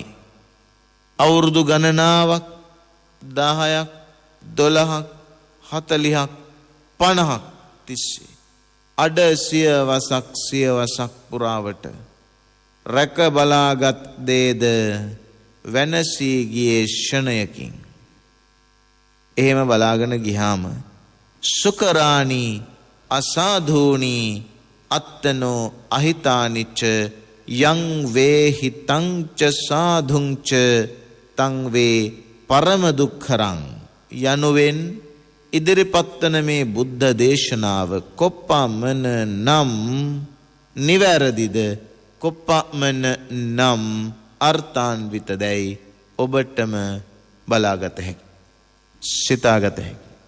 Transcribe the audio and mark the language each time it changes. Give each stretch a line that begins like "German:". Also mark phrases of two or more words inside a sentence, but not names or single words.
Sinhala: අවුරුදු ගණනාවක් 10ක් 12ක් 40ක් 50ක් තිස්සේ අඩ සියවසක් පුරාවට රැක බලාගත් දේද වෙනසී ගියේ ක්ෂණයකින්. එහෙම බලාගෙන ගියාම
Pali: සුකරාණි අසාධූනි අත්තනෝ අහිතානිච්ච යං වේහිතං ච සාධුං ච තං වේ පරම දුක්ඛරං
Sinhala: යනුවෙන් ඉදිරිපත් වන මේ බුද්ධ දේශනාව කොපමණ නම් නිවැරදිද, කොපමණ නම් අර්ථාන්විතදැයි ඔබටම බලාගත හැකි, සිතාගත හැකි.